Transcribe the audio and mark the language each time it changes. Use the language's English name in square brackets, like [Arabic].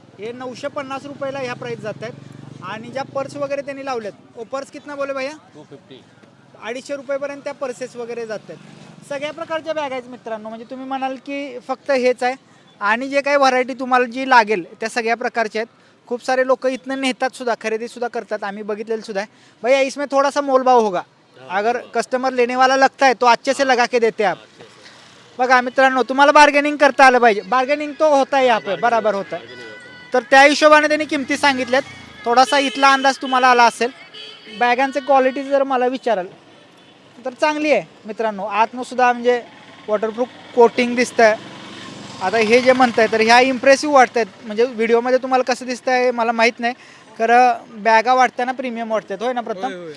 [Marathi] हे 950 रुपयाला ह्या प्राइस जात आहेत. आणि ज्या पर्स वगैरे त्यांनी लावल्यात [Hindi] वो पर्स कितना बोले भैया? 250 [Marathi] 250 रुपयेपर्यंत त्या पर्सेस वगैरे जातात. सगळ्या प्रकारच्या बॅग आहेत मित्रांनो. म्हणजे तुम्ही म्हणाल की फक्त हेच आहे आणि जे काही व्हरायटी तुम्हाला जी लागेल त्या सगळ्या प्रकारच्या आहेत. खूप सारे लोक इथनं नेतात सुद्धा खरेदी सुद्धा करतात आम्ही बघितलेलं सुद्धा आहे. [Hindi] भैया इसमें थोड़ा सा मोलभाव होगा अगर कस्टमर लेने वाला लगता है तो अच्छे से लगा के देते हैं आप. [Marathi] बघा मित्रांनो तुम्हाला बार्गेनिंग करता आलं पाहिजे. [Hindi] बार्गेनिंग तो होता है यहाँ पे बराबर होता है. [Marathi] तर त्या हिशोबाने त्यांनी किमती सांगितल्यात. थोडासा इथला अंदाज तुम्हाला आला असेल. बॅगांचे क्वालिटी जर मला विचाराल तर चांगली आहे मित्रांनो. आतनं सुद्धा म्हणजे वॉटरप्रूफ कोटिंग दिसतं आहे. आता हे जे म्हणताय तर ह्या इम्प्रेसिव्ह वाटत आहेत. म्हणजे व्हिडिओमध्ये तुम्हाला कसं दिसतं आहे मला माहीत नाही खरं बॅगा वाटताना प्रीमियम वाटतात होय ना प्रथम.